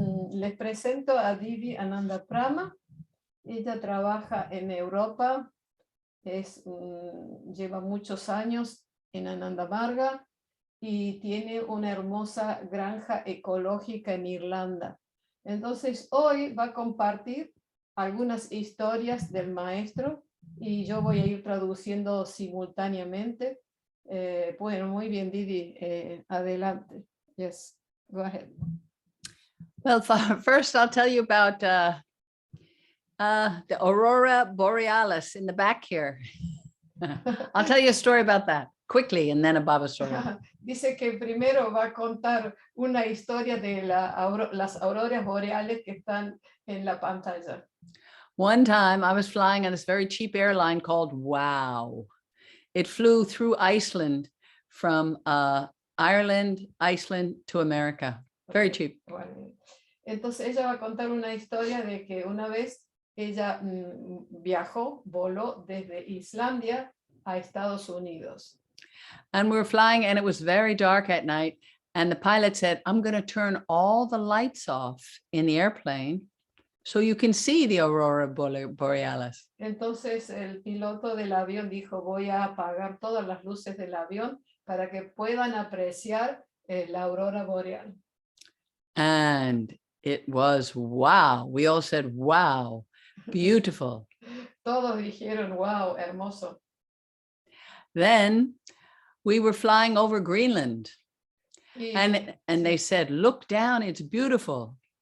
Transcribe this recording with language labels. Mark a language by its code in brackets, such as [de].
[es] Les presento a Didi Ánanda Prama. Ella trabaja en Europa, lleva muchos años en Anandamarga y tiene una hermosa granja ecológica en Irlanda. Entonces hoy va a compartir algunas historias del maestro y yo voy a ir traduciendo simultáneamente. Bueno, muy bien, Didi, adelante. [en] Yes, go ahead. Well, first I'll tell you about the aurora borealis in the back here. I'll tell you a story about that quickly and then a Baba story. [es] Dice que primero va a contar una historia de las auroras boreales que están en la pantalla. [en] One time I was flying on this very cheap airline called WOW. It flew through Iceland from Ireland, Iceland to America. Very cheap. [es] Bueno, entonces ella va a contar una historia de que una vez ella voló desde Islandia a Estados Unidos. [en] And we were flying and it was very dark at night. And the pilot said, I'm going to turn all the lights off in the airplane so you can see the aurora borealis. [es] Entonces el piloto del avión dijo, voy a apagar todas las luces del avión para que puedan apreciar la aurora boreal. [en] And it was wow. We all said, wow, beautiful. [es] Todos dijeron, wow, hermoso. [en] Then we were flying over Greenland. And they said, look down, it's beautiful.